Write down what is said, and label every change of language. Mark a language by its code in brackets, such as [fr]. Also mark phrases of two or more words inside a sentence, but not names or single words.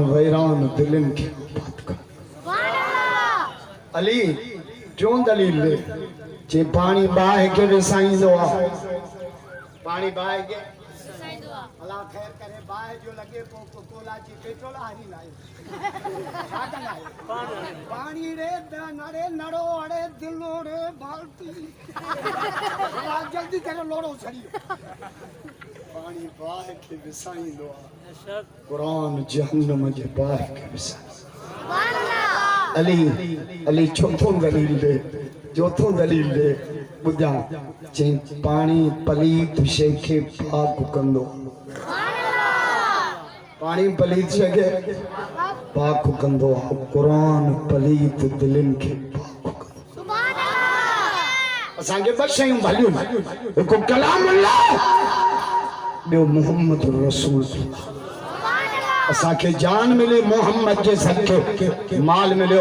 [sd] वैरान दिलनि खे आबाद कंदो अली टियों दलील ॾे जे पानी बाहि खे विसाईंदो आहे पानी बाहि खे अल्लाह ख़ैर करे बाहि जो लॻे पोइ कोला जी पेट्रोल हारी लाए छा कंदा आहियो पानी रे नरे नड़ो अड़े दिलो रे बाल्टी जल्दी करे लोड़ो छड़ी पानी बाहि खे विसाईंदो आहे कुरान जहन्नम जे बाहि खे विसाईंदो अली अली चौथों दलील दे चौथों दलील दे ॿुधां चई पानी पलीत शइ खे पाक कंदो पानी पलीत शइ खे पाक कंदो आहे कुरान पलीत दिलनि खे पाक कंदो असांखे ॿ शयूं भलियूं हिकु कलामुल्लाह ॿियो मुहम्मद रसूल असांखे जान मिली मोहम्मद जे सदके माल मिलियो